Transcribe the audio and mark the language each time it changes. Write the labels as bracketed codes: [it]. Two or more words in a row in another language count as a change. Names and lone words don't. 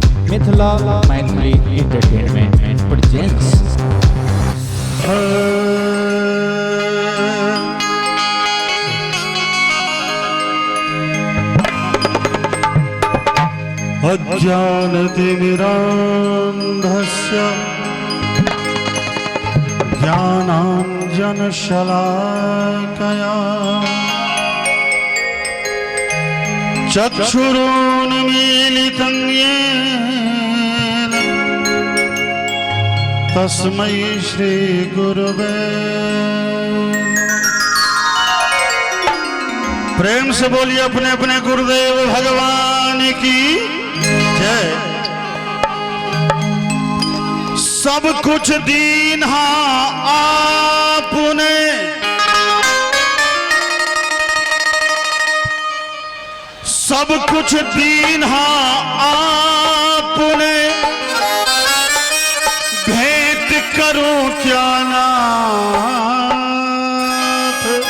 [hi] मिथिला मैथिली एंटरटेनमेंट प्रेजेंट्स। [sa] अज्ञानतिमिरान्धस्य ज्ञानाञ्जनशलाकया चक्षुरुन्मीलितं येन तस्मै श्रीगुरुवे। [hi] प्रेम से बोलिए अपने अपने गुरुदेव भगवान की जय। सब कुछ दीन आपने, सब कुछ दीन आपने, भेंट करूं क्या नाथ।